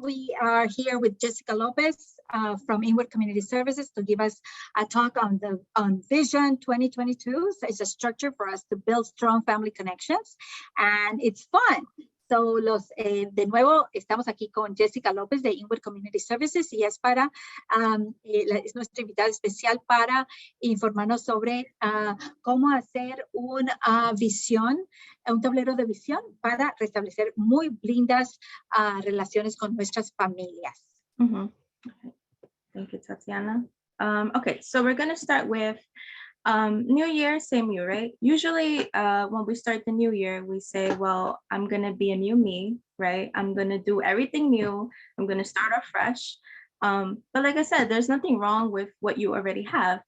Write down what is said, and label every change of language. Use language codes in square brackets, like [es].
[en] We are here with Jessica Lopez from Inward Community Services to give us a talk on Vision 2022. So it's a structure for us to build strong family connections, and it's fun. [es] So de nuevo, estamos aquí con Jessica López de Inward Community Services y es es nuestra invitada especial para informarnos sobre cómo hacer una visión, un tablero de visión para restablecer muy lindas relaciones con nuestras familias. [en] Okay. Thank you, Tatiana. Okay, so we're going to start with new year, same you, right? Usually when we start the new year, we say, well, I'm going to be a new me, right? I'm going to do everything new. I'm going to start off fresh. But like I said, there's nothing wrong with what you already have.